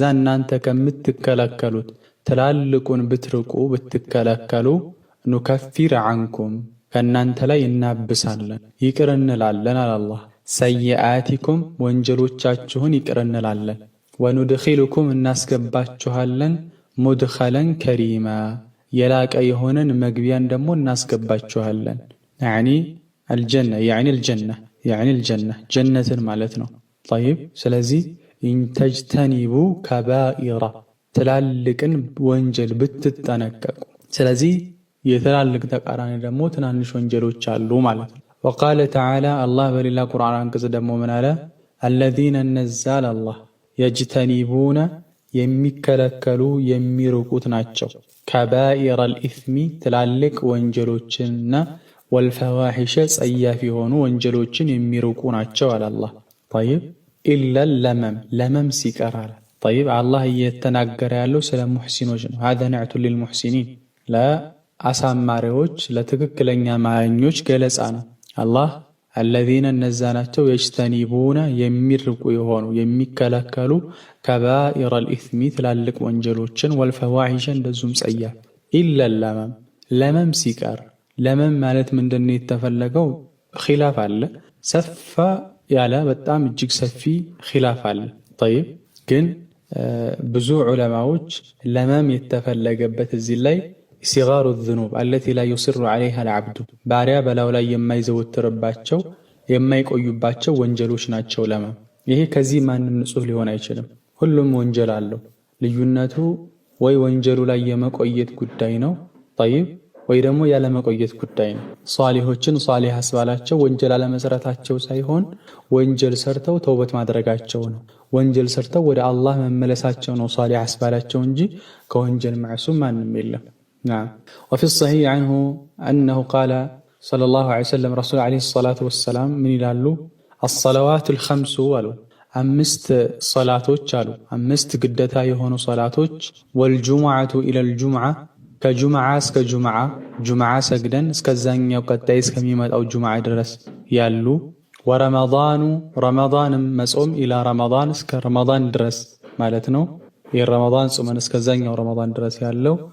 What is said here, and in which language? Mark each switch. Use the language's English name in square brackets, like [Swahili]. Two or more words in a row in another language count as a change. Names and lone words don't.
[Amharic] እናንተ ከምትከለከሉት ትላልቁን ብትርቁ ብትከለከሉ [Arabic] نكفر عنكم [Amharic] ከእናንተ ላይ እናብሳለን ይቅር እንላለን አላህ ሰይአቲኩም ወንጀሎቻችሁን ይቅር እንላለን ወኑድኺሉኩም እናስገባችኋለን [Arabic] مدخلا كريما [Amharic] የላቀ የሆነን መግቢያን ደግሞ እናስገባችኋለን [Arabic] يعني الجنة يعني الجنة [Amharic] ጀነትን ማለት ነው። طيب ስለዚህ [Arabic] إن تجتنبوا كبائر [Amharic] ትላልቅን ወንጀል ብትጠነቀቁ ስለዚህ የትላልቅ ተቃራኒ ደግሞ ትናንሽ ወንጀሎች አሉ ማለት ነው። [Arabic] وقال تعالى الله [Amharic] በሌላ ቁርአን አንቀጽ ደግሞ ምን አለ [Arabic] الذين نزل الله يجتنبون [Amharic] የሚከለከሉ የሚርቁት ናቸው [Arabic] كبائر الإثم [Amharic] ትላልቅ ወንጀሎችንና والفواحش ጸያፍ የሆኑ ወንጀሎችን የሚርቁ ናቸው አለ አላህ። طيب [Arabic] إلا لمم [Amharic] ሲቀራል [Arabic] طيب الله [Amharic] እየተናገረ ያለው ስለ ሙህሲኖች ነው። [Arabic] هذا نعت للمحسنين [Amharic] ለአሳማሪዎች ለትክክለኛ ማኞች ገለጻ ነው። አላህ الذين እነዛ ናቸው يجتنبون የሚርቁ የሆኑ የሚከለከሉ [Arabic] كبائر الإثم [Amharic] ትላልቅ ወንጀሎችን والفواحش እንደዚሁም ጸያፍ [Arabic] إلا لمم [Amharic] ሲቀር ለመም ማለት ምንድነው የተፈለገው ኺላፍ አለ ሰፋ ያለ በጣም እጅግ ሰፊ ኺላፍ አለ። طيب ግን ብዙ ዑለማዎች ለመም የተፈለገበት እዚህ ላይ ሲጋሩ [Arabic] الذنوب التي لا يصر عليها العبد [Amharic] ባሪያ በላው ላይ የማይዘወትርባቸው የማይቆዩባቸው ወንጀሎች ናቸው ለመም። ይሄ ከዚህ ማንም ንጹህ ሊሆን አይችልም። ሁሉም ወንጀል አለው። ልዩነቱ ወይ ወንጀሉ ላይ የመቆየት ጉዳይ ነው طيب ወይ ደግሞ ያለ መቆየት ጉዳይ ነው። ሷሊሆችን ሷሊህ አስባላቸው ወንጀል አለመስራታቸው ሳይሆን ወንጀል ሰርተው ተውበት ማድረጋቸው ነው። ወንጀል ሰርተው ወደ አላህ መመለሳቸው ነው ሷሊህ አስባላቸው እንጂ ከወንጀል ማዕሱም ማንም የለም። [Arabic] نعم وفي الصحيح عنه أنه قال صلى الله عليه وسلم رسول عليه الصلاة والسلام [Amharic] ምን ይላሉ? [Arabic] الصلوات الخمس [Amharic] አሉ፣ 5 ሰላቶች አሉ፣ 5 ግዴታ የሆኑ ሰላቶች። [Arabic] والجمعة إلى الجمعة፣ [Amharic] ከጁሙዓ እስከ ጁሙዓ፣ ጁሙዓ ሰግደን እስከዛኛው ቀጣይ እስከሚመጣው ጁሙዓ ድረስ ያሉ። ወረመዳኑ፣ ረመዳንም መጾም [Arabic] إلى رمضان፣ [Amharic] እስከ ረመዳን ድረስ ማለት ነው። የረመዳን ጾመን እስከዛኛው ረመዳን ድረስ ያለው